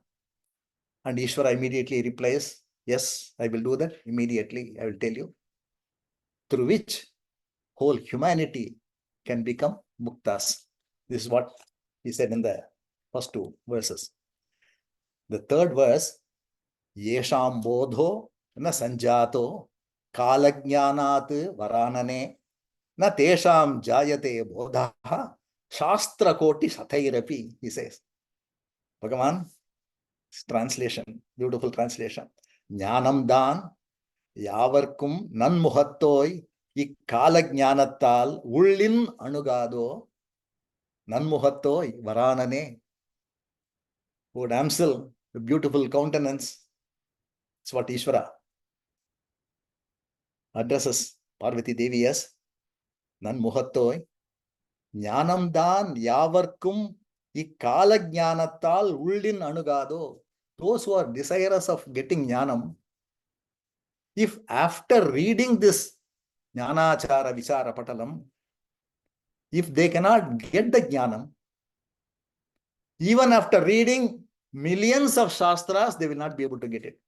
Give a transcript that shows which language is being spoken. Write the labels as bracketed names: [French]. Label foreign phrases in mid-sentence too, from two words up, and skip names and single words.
[English] And Ishvara immediately replies, yes, I will do that immediately. I will tell you. Through which whole humanity can become muktas. This is what he said in the first 2 verses. The 3rd verse, [Sanskrit] येषां बोधो न सञ्जातो कालज्ञानात् वरानने न तेषां जायते बोध शास्त्र कोटि शतैरपि, [English] he says. Bhagavan, translation, beautiful translation. [Tamil] ஞானம் தான் யாவர்க்கும் நன்முகத்தோய் இக்காலஞானத்தால் உள்ளின் அணுகாதோ நன்முகத்தோய் வரானனே. [English] O damsel, a beautiful countenance. It's what Ishvara addresses Parvati Devi as Nanmuhattoi. [Tamil] ஞானம் தான் யாவர்க்கும் இக்காலஞானத்தால் உள்ளின் அணுகாதோ. [English] Those who are desirous of getting jnanam, if after reading this jnanachara vichara patalam, if they cannot get the jnanam, even after reading millions of shastras, they will not be able to get it.